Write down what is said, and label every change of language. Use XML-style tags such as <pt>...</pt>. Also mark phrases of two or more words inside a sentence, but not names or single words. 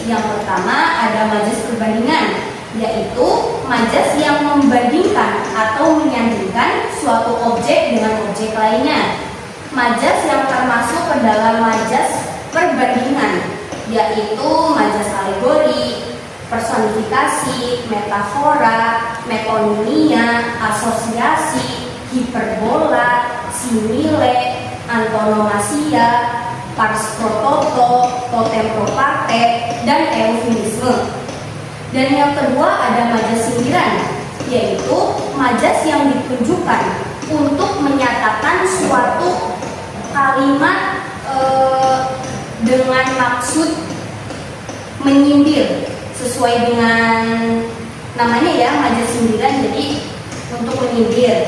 <id>Yang pertama ada majas perbandingan, yaitu majas yang membandingkan atau menyandingkan suatu objek dengan objek lainnya. Majas yang termasuk ke dalam majas perbandingan, yaitu majas alegori, personifikasi, metafora, metonimia, asosiasi, hiperbola, simile, antonomasia,</id> <la>pars pro toto, totem pro parte,</la> <id>dan eufemisme. Dan yang kedua ada majas sindiran, yaitu majas yang ditunjukkan untuk menyatakan suatu kalimat dengan maksud menyindir sesuai dengan namanya ya, majas sindiran, jadi untuk menyindir.</id>